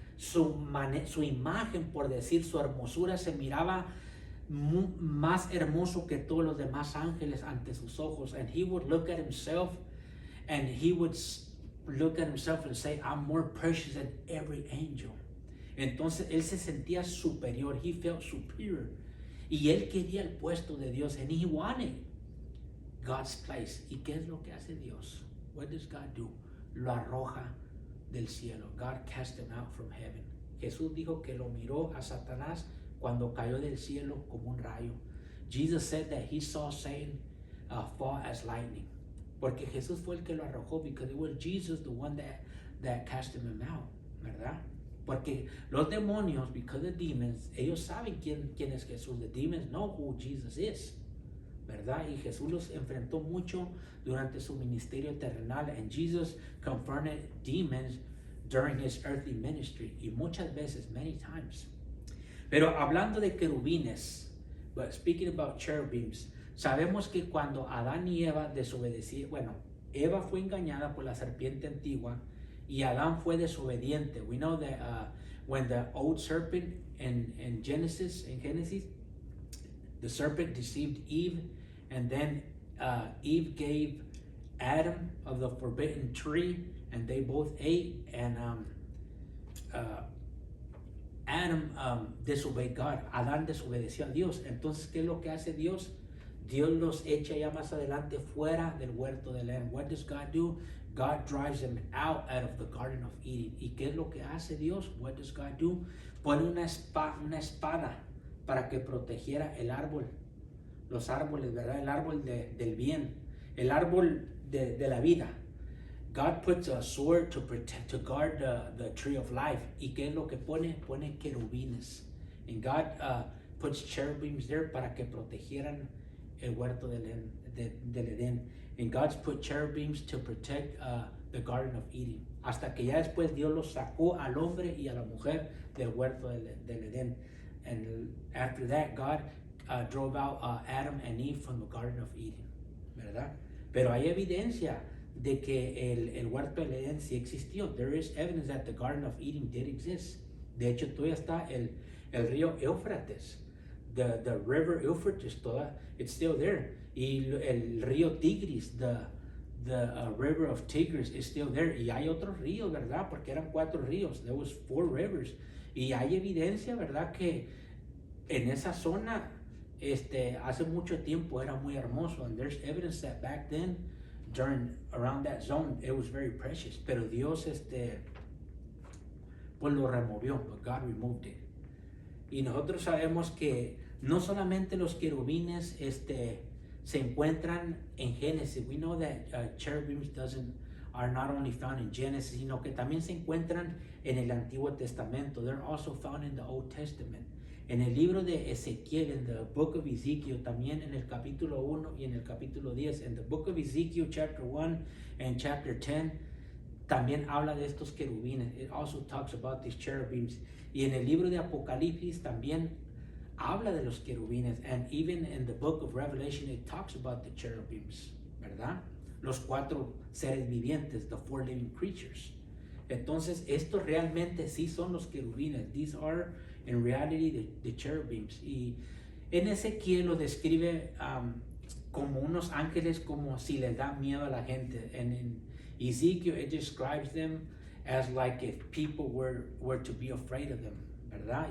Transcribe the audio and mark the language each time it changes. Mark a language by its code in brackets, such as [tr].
[es] su imagen, por decir, su hermosura se miraba más hermoso que todos los demás ángeles ante sus ojos. [en] And he would look at himself and he would look at himself and say, I'm more precious than every angel. [es] Entonces él se sentía superior. [en] He felt superior. [es] Y él quería el puesto de Dios. [en] And he wanted God's place. [es] ¿Y qué es lo que hace Dios? [en] What does God do? [es] Lo arroja del cielo. [en] God cast him out from heaven. [es] Jesús dijo que lo miró a Satanás cuando cayó del cielo como un rayo. [en] Jesus said that he saw Satan fall as lightning. [es] Porque Jesús fue el que lo arrojó, [en] because it was Jesus the one that cast him out, ¿verdad? [es] Porque los demonios, [en] because the demons, [es] ellos saben quién es Jesús. [en] The demons know who Jesus is, [es] ¿verdad? Y Jesús los enfrentó mucho durante su ministerio terrenal. [en] And Jesus confronted demons during his earthly ministry. [es] Y muchas veces, [en] many times. [es] Pero hablando de querubines, [en] but speaking about cherubims, [es] sabemos que cuando Adán y Eva desobedecieron, bueno, Eva fue engañada por la serpiente antigua y Adán fue desobediente. [en] We know that when the old serpent in Genesis, the serpent deceived Eve, and then Eve gave Adam of the forbidden tree, and they both ate, and Adam disobeyed God. [es] Adán desobedeció a Dios. Entonces, ¿qué es lo que hace Dios? Dios los echa ya más adelante fuera del huerto del Edén. [en] What does God do? God drives them out of the Garden of Eden. [es] ¿Y qué es lo que hace Dios? [en] What does God do? [es] Pone una espada para que protegiera el árbol. Los árboles, ¿verdad? El árbol del bien. El árbol de la vida. [en] God puts a sword to guard the tree of life. [es] ¿Y qué es lo que pone? Pone querubines. [en] And God puts cherubims there [es] para que protegieran el huerto del Edén. [en] And God's put cherubims to protect the Garden of Eden. [es] Hasta que ya después Dios los sacó al hombre y a la mujer del huerto del Edén. [en] And after that, God drove out Adam and Eve from the Garden of Eden. [es] ¿Verdad? Pero hay evidencia de que el huerto del Edén sí existió. [en] There is evidence that the Garden of Eden did exist. [es] De hecho, todavía está el río Éufrates. [en] The river Euphrates, it's still there. [es] Y el río Tigris, [en] the river of Tigris is still there. [es] Y hay otros ríos, ¿verdad? Porque eran 4 ríos. [en] There was 4 rivers. [es] Y hay evidencia, ¿verdad? Que en esa zona, hace mucho tiempo era muy hermoso. [en] And there's evidence that back then, around that zone, it was very precious. [es] Pero Dios, pues lo removió. [en] But God removed it. [es] Y nosotros sabemos que no solamente los querubines se encuentran en Génesis. [en] We know that cherubims are not only found in Genesis, [es] sino que también se encuentran en el Antiguo Testamento. [en] They're also found in the Old Testament. [es] En el libro de Ezequiel, en [en] the book of Ezekiel, [es] también en el capítulo 1 y en el capítulo 10. [en] En the book of Ezekiel, chapter 1 and chapter 10, [es] también habla de estos querubines. [en] It also talks about these cherubims. [es] Y en el libro de Apocalipsis también habla de los querubines. [en] And even in the book of Revelation, it talks about the cherubims, ¿verdad? [es] Los 4 seres vivientes, [en] the 4 living creatures. [es] Entonces, estos realmente sí son los querubines. [en] These are, in reality, the cherubims. [es] Y en Ezequiel lo describe como unos ángeles, como si les da miedo a la gente. [en] And in Ezekiel, it describes them as like if people were to be afraid of them, ¿verdad?